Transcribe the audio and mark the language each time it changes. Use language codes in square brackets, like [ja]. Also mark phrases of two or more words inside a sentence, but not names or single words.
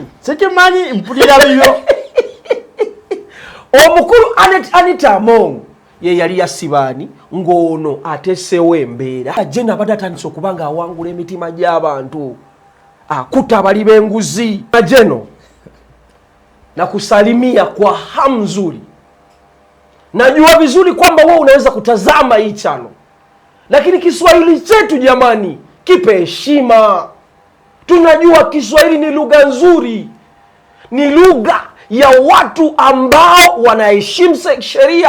[lg] Sikimanyi mpulira byo. Omukulu Anita Among ye yali yasibaani ng'ono ateseewo embeera. Ajena abadde atandise okuba ng'awangula emitima gy'abantu. Akuta abali b'enguzi. [sw] Ajeno na kusalimia kwa hamu nzuri. Najua vizuri kwamba wewe unaweza kutazama hii channel. Lakini Kiswahili chetu jamani, kipe heshima. Tunajua Kiswahili ni lugha nzuri. Ni lugha ya watu ambao wanaheshimu sheria.